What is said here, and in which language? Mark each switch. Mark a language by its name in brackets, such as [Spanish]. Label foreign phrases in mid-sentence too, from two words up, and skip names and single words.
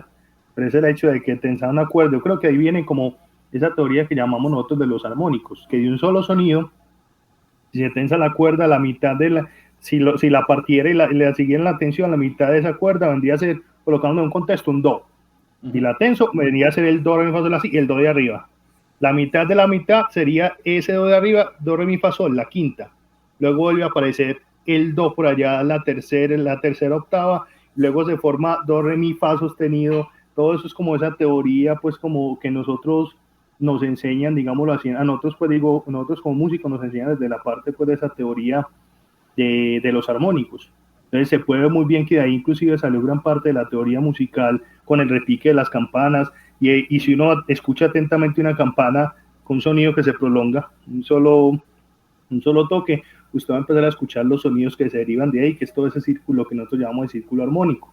[Spanish] Pero es el hecho de que tensar una cuerda, yo creo que ahí viene como esa teoría que llamamos nosotros de los armónicos, que de un solo sonido, si se tensa la cuerda, la mitad si la partiera y le siguiera la tensión, la mitad de esa cuerda vendría a ser, colocando en un contexto, un do. Y la tenso vendría a ser el do, re, mi, fa, sol, la, si, y el do de arriba. La mitad de la mitad sería ese do de arriba, do, re, mi, fa, sol, la quinta. Luego vuelve a aparecer el do por allá, la tercera octava. Luego se forma do, re, mi, fa sostenido. Todo eso es como esa teoría, pues como que nosotros nos enseñan, digámoslo así, a nosotros, pues digo, nosotros como músicos nos enseñan desde la parte pues de esa teoría de los armónicos. Entonces se puede ver muy bien que de ahí inclusive salió gran parte de la teoría musical con el repique de las campanas, y si uno escucha atentamente una campana con un sonido que se prolonga, un solo toque, usted va a empezar a escuchar los sonidos que se derivan de ahí, que es todo ese círculo que nosotros llamamos el círculo armónico.